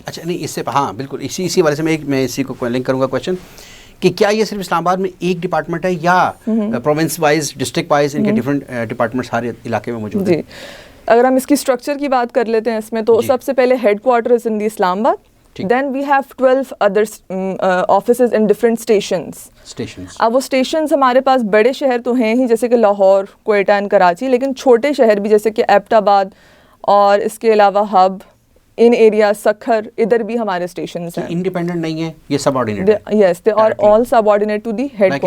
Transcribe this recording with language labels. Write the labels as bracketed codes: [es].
[ur] اچھا نہیں, اس سے ہاں بالکل اسی والے سے میں اسی کو لنک کروں گا کویشچن کہ کیا یہ صرف اسلام آباد میں ایک ڈپارٹمنٹ ہے یا پروونس وائز, ڈسٹرکٹ وائز ان کے ڈفرینٹ ڈپارٹمنٹس ہر علاقے میں موجود ہیں؟ جی, اگر ہم اس کی اسٹرکچر کی بات کر لیتے ہیں اس میں, تو سب سے پہلے ہیڈ کوارٹرز ان دی اسلام آباد. [en] Then we have 12 other offices in different stations. [ur] اب وہ اسٹیشنز ہمارے پاس بڑے شہر تو ہیں ہی جیسے کہ لاہور, کوئٹہ اینڈ کراچی, لیکن چھوٹے شہر بھی جیسے کہ ایبٹ آباد اور اس کے علاوہ ہب, ان ایریا سکھر, ادھر بھی ہمارے اسٹیشنز ہیں. انڈیپینڈنٹ نہیں ہے, یہ سب آرڈینیٹ ہے. [en] Yes, they are all subordinate to the headquarter.